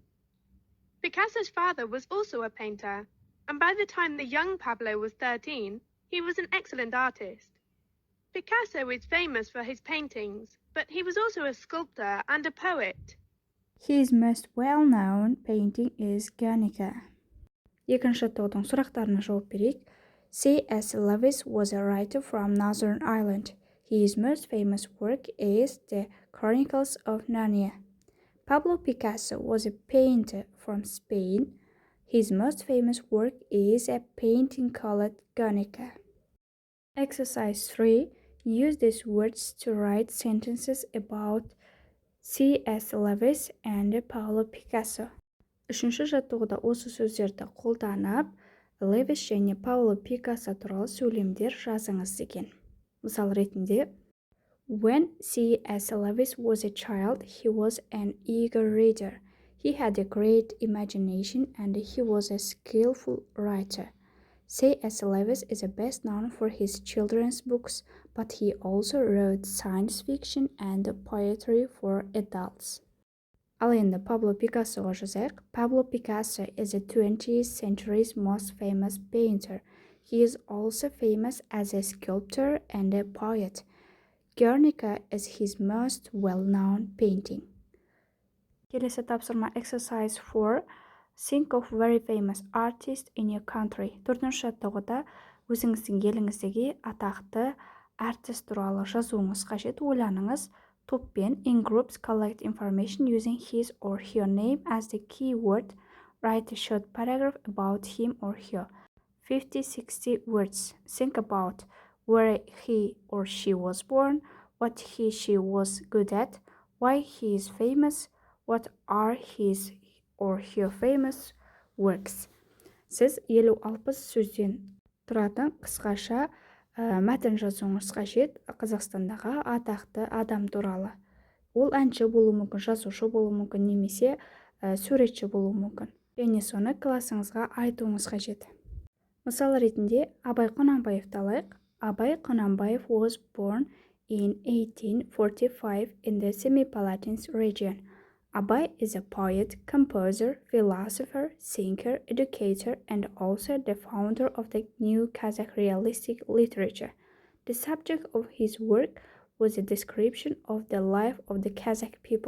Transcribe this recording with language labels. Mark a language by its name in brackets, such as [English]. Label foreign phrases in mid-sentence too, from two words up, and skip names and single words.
[English] Picasso's father was also a painter, and by the time the young Pablo was 13, he was an excellent artist. Picasso is famous for his paintings, but he was also a sculptor and a poet. His most well-known painting is Guernica. [Kazakh] Екінші топтың сұрақтарына жауап берейік. [English] C.S. Lewis was a writer from Northern Ireland. His most famous work is The Chronicles of Narnia. Pablo Picasso was a painter from Spain. His most famous work is a painting called Guernica. Exercise 3. Use these words to write sentences about C.S. Lewis and Pablo Picasso. [Kazakh] Үшінші жаттығуда осы сөздерді қолданып, Левис және Пабло Пикассо туралы сөйлемдер жазыңыз деген. Мысал ретінде, [English] When C.S. Lewis was a child, he was an eager reader. He had a great imagination and he was a skillful writer. C.S. Lewis is best known for his children's books, but he also wrote science fiction and poetry for adults. [Kazakh] Ал енді Пабло Пикассоға жазайық. [English] Pablo Picasso is the 20th century's most famous painter. He is also famous as a sculptor and a poet. Guernica is his most well-known painting. [Kazakh] Келесі тапсырма exercise 4. [English] Think of very famous artists in your country. [Kazakh] Төртінші жаттығуда өзіңіздің еліңіздегі атақты артист туралы жазуыңыз қажет. Ойланыңыз. [English] Топпен in groups collect information using his or her name as the keyword. Write a short paragraph about him or her. 50-60 words. Think about where he or she was born, what he/she was good at, why he is famous, what are his or her famous works. [Kazakh] Сіз 50-60 сөзден тұратын қысқаша мәтін жазуыңыз қажет Қазақстандағы атақты адам туралы. Ол әнші болуы мүмкін, жазушы болуы мүмкін, немесе суретші болуы мүмкін. Және соны классыңызға айтуыңыз қажет. Мысал ретінде Абай Құнанбаевты алайық. [English] Абай Құнанбаев was born in 1845 in the Semipalatinsk region. Abay is a poet, composer, philosopher, thinker, educator, and also the founder of the new Kazakh realistic literature. The subject of his work was a description of the life of the Kazakh people.